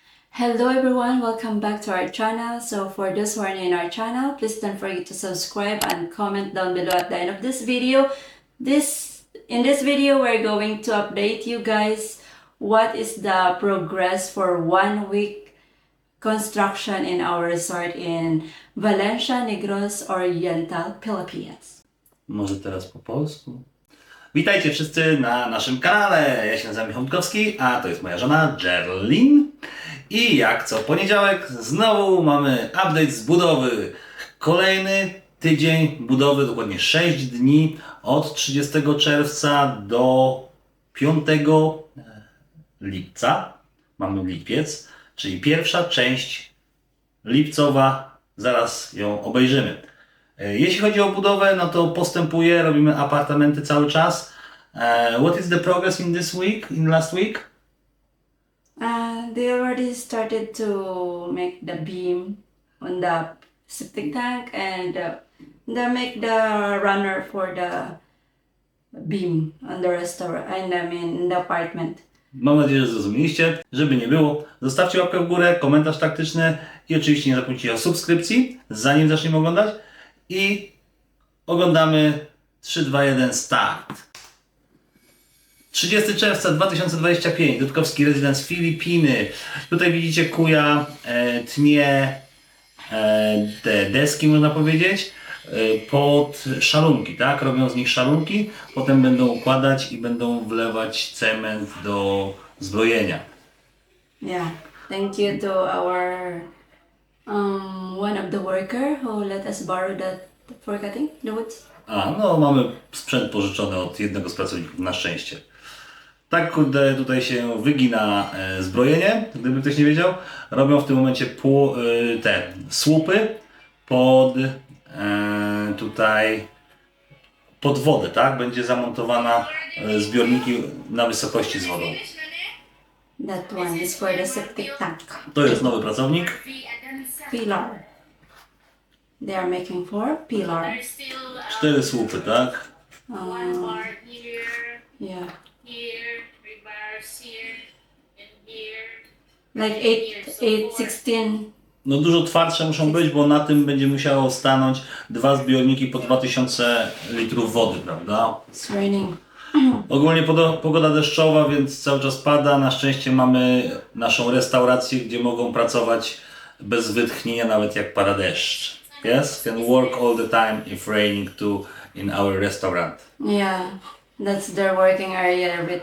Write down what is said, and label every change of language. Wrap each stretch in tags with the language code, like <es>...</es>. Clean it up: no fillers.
<en>Hello everyone, welcome back to our channel. So for those who are new in our channel, please don't forget to subscribe and comment down below at the end of this video. In this video, we're going to update you guys what is the progress for 1 week construction in our resort in Valencia, Negros Oriental, Philippines.</en> <pl>Może teraz po polsku? Witajcie wszyscy na naszym kanale. Ja się nazywam Michał Dudkowski, a to jest moja żona Gerlin. I jak co poniedziałek znowu mamy update z budowy. Kolejny tydzień budowy, dokładnie 6 dni od 30 czerwca do 5 lipca. Mamy lipiec, czyli pierwsza część lipcowa. Zaraz ją obejrzymy. Jeśli chodzi o budowę, no to postępuje, robimy apartamenty cały czas.</pl> <en>What is the progress in this week, in last week? They already started to make the beam on the septic tank and they make the runner for the beam on the restaurant and in the apartment.</en> <pl>Mam nadzieję, że zrozumieliście. Żeby nie było, zostawcie łapkę w górę, komentarz taktyczny i oczywiście nie zapomnijcie o subskrypcji, zanim zaczniemy oglądać. I oglądamy 3, 2, 1, start. 30 czerwca 2025, Dudkowski Residence Filipiny. Tutaj widzicie kuja tnie te deski, można powiedzieć, pod szalunki, tak? Robią z nich szalunki, potem będą układać i będą wlewać cement do zbrojenia.</pl> <en>Yeah, thank you to our one of the worker who let us borrow that for cutting the woods.</en> <pl>No mamy sprzęt pożyczony od jednego z pracowników, na szczęście. Tak, kurde, tutaj się wygina zbrojenie, gdyby ktoś nie wiedział. Robią w tym momencie te słupy pod tutaj pod wodę, tak? Będzie zamontowana zbiorniki na wysokości z wodą.</pl> <en>That one is for the septic tank.</en> <pl>To jest nowy pracownik.</pl> <en>Pillar. They are making 4 pillar.</en> <pl>4 słupy, tak?</pl> <en>One bar here, Yeah, here, 3 bars here, and here. like 16.</en> <pl>No dużo twardsze muszą być, bo na tym będzie musiało stanąć 2 zbiorniki po 2000 litrów wody, prawda?</pl> <en>It's raining.</en> <pl>Ogólnie pogoda deszczowa, więc cały czas pada. Na szczęście mamy naszą restaurację, gdzie mogą pracować bez wytchnienia, nawet jak pada deszcz.</pl> <en>Yes? Can work all the time if raining too in our restaurant. Yeah, that's their working area every</en>